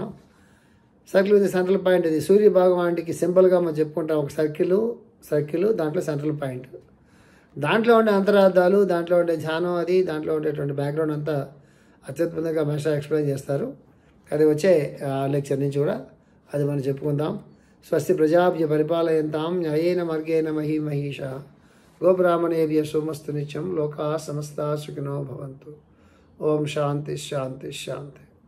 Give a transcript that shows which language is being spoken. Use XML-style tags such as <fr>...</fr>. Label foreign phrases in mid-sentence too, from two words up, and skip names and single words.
<en>circle with central point</en> <te>ఇది సూర్య భగవానుడికి సింబల్గా మనం చెప్పుకుంటాం. ఒక సర్కిల్ దాంట్లో</te> <en>central point,</en> <te>దాంట్లో ఉండే అంతరార్థాలు, దాంట్లో ఉండే ధ్యానం, అది దాంట్లో ఉండేటువంటి బ్యాక్గ్రౌండ్ అంతా అత్యద్భుతంగా</te> <en>master explain</en> <te>చేస్తారు. అది వచ్చే లెక్చర్ నుంచి కూడా అది మనం చెప్పుకుందాం.</te> <sa>స్వస్తి ప్రజాభ్య పరిపాలయంతాం న్యాయేన మార్గేణ మహీమహీష గోబ్రాహ్మణేభ్య సోమస్తు నిత్యం లోకా సమస్తా సుఖినో భవంతు. ఓం శాంతి శాంతి శాంతి.</sa>